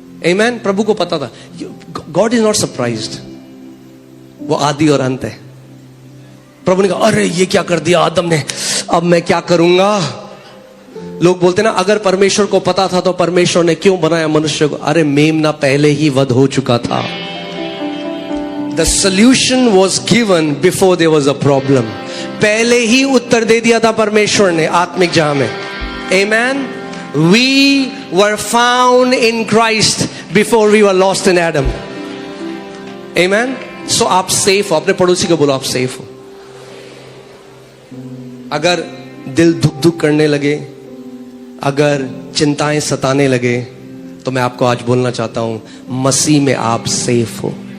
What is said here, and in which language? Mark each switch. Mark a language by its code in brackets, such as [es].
[hi] आमेन। प्रभु को पता था। [en] God is not surprised, [hi] वो आदि और अंत है। प्रभु ने कहा अरे ये क्या कर दिया आदम ने, अब मैं क्या करूंगा? लोग बोलते ना, अगर परमेश्वर को पता था तो परमेश्वर ने क्यों बनाया मनुष्य को? अरे मेमना पहले ही वध हो चुका था। [en] The solution was given before there was a problem। [hi] पहले ही उत्तर दे दिया था परमेश्वर ने आत्मिक जहां में। [en] Amen। We were found in Christ before we were lost in Adam। [hi] Amen। So आप सेफ हो। अपने पड़ोसी को बोलो आप सेफ हो। अगर दिल धुक धुक करने लगे, अगर चिंताएं सताने लगे, तो मैं आपको आज बोलना चाहता हूं, मसीह में आप सेफ हो।